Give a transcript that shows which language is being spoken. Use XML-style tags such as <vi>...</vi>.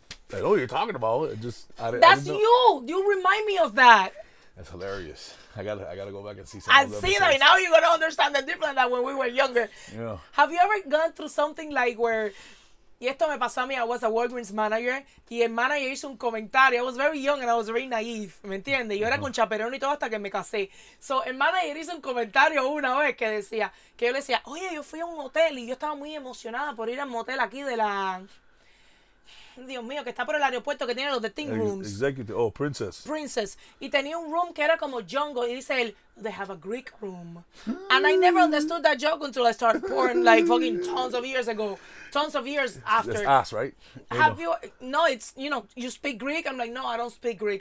<en>That's you. You remind me of that. That's hilarious. I gotta go back and see some I of the see episodes. that now you're gonna understand the difference than when we were younger. Yeah. Have you ever gone through something like where,</en> <es>y esto me pasó a mí,</es> <en>I was a Walgreens manager,</en> <es>y el manager hizo un comentario.</es> <en>I was very young and I was very naive,</en> <es>¿me entiendes? Yo era con chaperón y todo hasta que me casé. So, el manager hizo un comentario una vez que decía, que yo le decía, oye, yo fui a un hotel y yo estaba muy emocionada por ir al motel aquí de la... Dios mío, que está por el aeropuerto que tiene los de Think Rooms.</es> <en>Executive, Princess.</en> <es>Y tenía un room que era como jungle. Y dice él,</es> <en>they have a Greek room. And I never understood that joke until I started porn like fucking tons of years ago. Tons of years after. That's ass, right? No, it's, you speak Greek? I'm like, no, I don't speak Greek.</en>